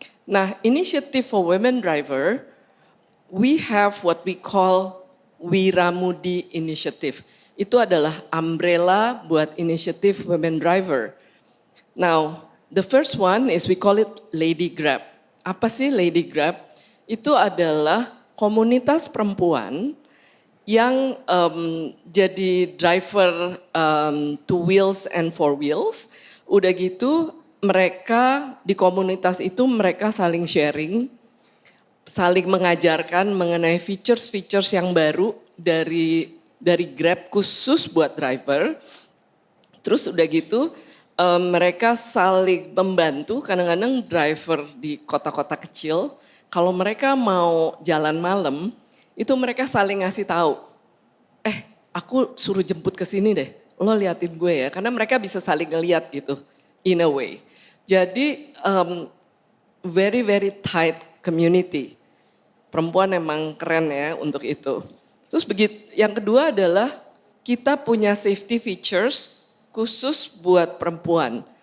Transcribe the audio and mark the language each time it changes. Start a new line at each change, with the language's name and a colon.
Indonesian: Nah, inisiatif
English: for women driver, we have what we call Wiramudi Initiative.
Indonesian: Itu adalah umbrella buat inisiatif
English: women driver. Now, the first one is we call it Lady Grab.
Indonesian: Apa sih Lady Grab? Itu adalah komunitas perempuan yang jadi driver
English: two wheels and four wheels.
Indonesian: Udah gitu mereka di komunitas itu mereka saling sharing, saling mengajarkan mengenai features-features yang baru dari Grab khusus buat driver. Terus udah gitu mereka saling membantu, kadang-kadang driver di kota-kota kecil, kalau mereka mau jalan malam, itu mereka saling ngasih tahu, aku suruh jemput ke sini deh, lo liatin gue ya, karena mereka bisa saling ngeliat gitu,
English: in a way.
Indonesian: Jadi
English: very very tight community.
Indonesian: Perempuan emang keren ya untuk itu. Terus begitu, yang kedua adalah kita punya
English: safety features
Indonesian: khusus buat perempuan.